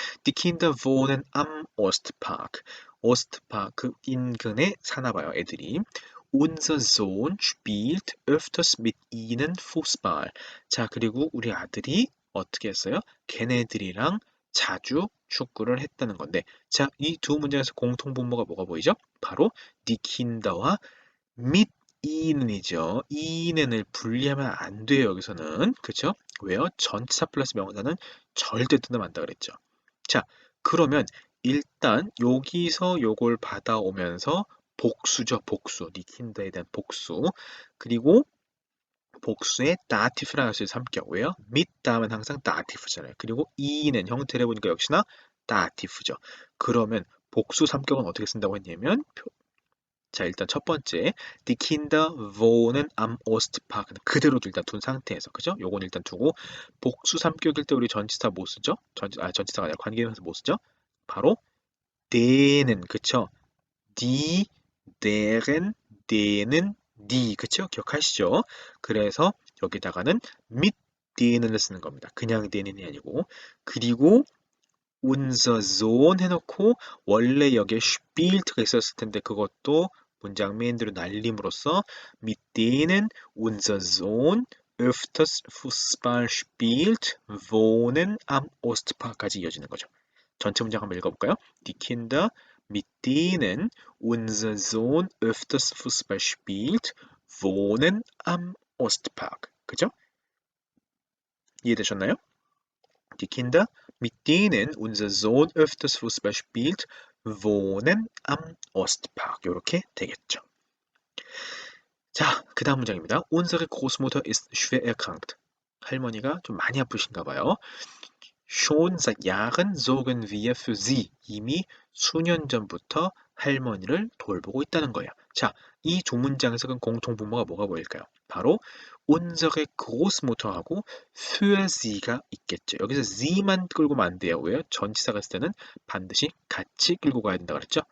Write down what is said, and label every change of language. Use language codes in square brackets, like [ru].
[de] Die Kinder wohnen am Ostpark. [ko] Ostpark 인근에 사나 봐요, 애들이. [de] Unser Sohn spielt öfters mit ihnen Fußball. [ko] 자, 그리고 우리 아들이 어떻게 했어요? 걔네들이랑 자주 축구를 했다는 건데, 자, 이 두 문장에서 공통분모가 뭐가 보이죠? 바로 die Kinder 와 mit ih는이죠. ih는을 분리하면 안 돼요, 여기서는. 그쵸? 왜요? 전치사 플러스 명사는 절대 뜯으면 안 된다 그랬죠. 자, 그러면 일단 여기서 요걸 받아오면서 복수죠, 복수. 니킨더에 대한 복수. 그리고 복수에 다티프라는 것을 삼격. 왜요? mit 다음은 항상 다티프잖아요. 그리고 이는 형태를 보니까 역시나 다티프죠. 그러면 복수 삼격은 어떻게 쓴다고 했냐면 자, 일단 첫 번째 Die Kinder wohnen am Ostpark 는 그대로 일단 둔 상태에서 그죠? 요건 일단 두고 복수 삼격일 때 우리 전치사 뭐 쓰죠? 전치사가 아니라 관계대명사 뭐 쓰죠? 바로 denen 그쵸? [de] die, deren, denen, die 그쵸? [ko] 기억하시죠? 그래서 여기다가는 mit denen 을 쓰는 겁니다. 그냥 denen이 아니고 그리고 unser Sohn 해놓고 원래 여기에 spielt가 있었을 텐데 그것도 문장 메인으로 날림으로써 mit denen unser Sohn öfters Fußball spielt, wohnen am Ostpark 까지 이어지는 거죠. 전체 문장 한번 읽어볼까요? [de] Die Kinder, mit denen unser Sohn öfters Fußball spielt, wohnen am Ostpark. [ko] 그죠? 이해되셨나요? [de] Die Kinder, mit denen unser Sohn öfters Fußball spielt, wohnen am Ostpark. [ko] 이렇게 되겠죠. 자, 그 다음 문장입니다. [de] Unsere Großmutter ist schwer erkrankt. [ko] 할머니가 좀 많이 아프신가 봐요. [de] Schon seit Jahren sorgen wir für sie. [ko] 이미 수년 전부터 할머니를 돌보고 있다는 거예요. 자, 이 두 문장에서 그 공통분모가 뭐가 보일까요? 바로 unsere Großmutter 하고 für sie 가 있겠죠. 여기서 sie만 끌고 가면 안 돼요. 왜요? 전치사가 있을 때는 반드시 같이 끌고 가야 된다 그랬죠?